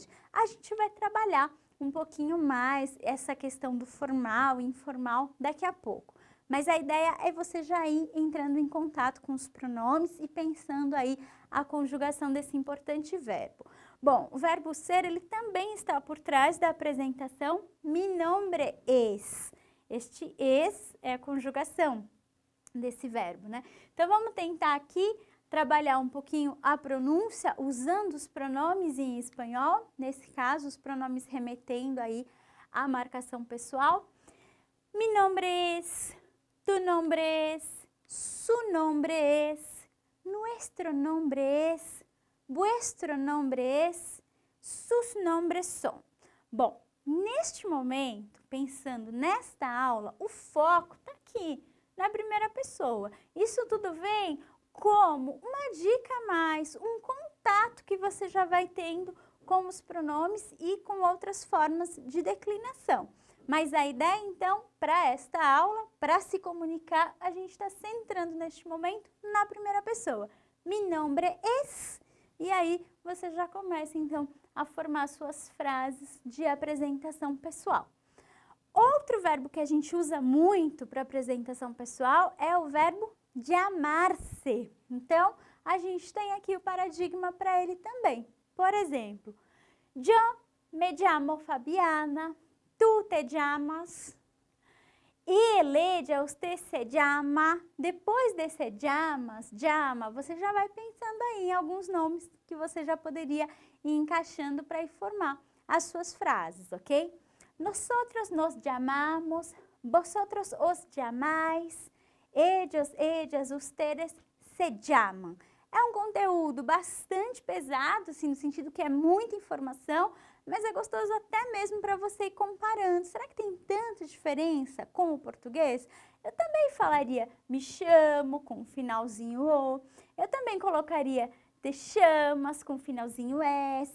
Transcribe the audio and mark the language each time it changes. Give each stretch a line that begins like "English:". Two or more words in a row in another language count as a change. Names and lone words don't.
Portuguese: A gente vai trabalhar um pouquinho mais essa questão do formal e informal daqui a pouco. Mas a ideia é você já ir entrando em contato com os pronomes e pensando aí a conjugação desse importante verbo. Bom, o verbo ser, ele também está por trás da apresentação
Spanish: mi nombre es. Este es
Portuguese: é a conjugação desse verbo, né? Então, vamos tentar aqui trabalhar um pouquinho a pronúncia usando os pronomes em espanhol, nesse caso, os pronomes remetendo aí à marcação pessoal.
Spanish: Mi nombre es, tu nombre es, su nombre es, nuestro nombre es, vuestro nombre es, sus nombres son.
Portuguese: Bom, neste momento, pensando nesta aula, o foco está aqui, na primeira pessoa. Isso tudo vem como uma dica a mais, um contato que você já vai tendo com os pronomes e com outras formas de declinação. Mas a ideia, então, para esta aula, para se comunicar, a gente está centrando neste momento na primeira pessoa.
Spanish: Mi nombre es.
Portuguese: E aí, você já começa, então, a formar suas frases de apresentação pessoal. Outro verbo que a gente usa muito para apresentação pessoal é o verbo llamar-se. Então, a gente tem aqui o paradigma para ele também. Por exemplo,
Spanish: yo me llamo Fabiana, tú te llamas, ele, ella, usted se llama.
Portuguese: Depois desse llama, você já vai pensando aí em alguns nomes que você já poderia ir encaixando para ir formar as suas frases, ok?
Spanish: Nosotros nos llamamos, vosotros os llamáis, ellos, ellas, ustedes se llaman.
Portuguese: É um conteúdo bastante pesado, assim, no sentido que é muita informação, mas é gostoso até mesmo para você ir comparando. Será que tem tanta diferença com o português? Eu também falaria me chamo com finalzinho O. Eu também colocaria te chamas com finalzinho S.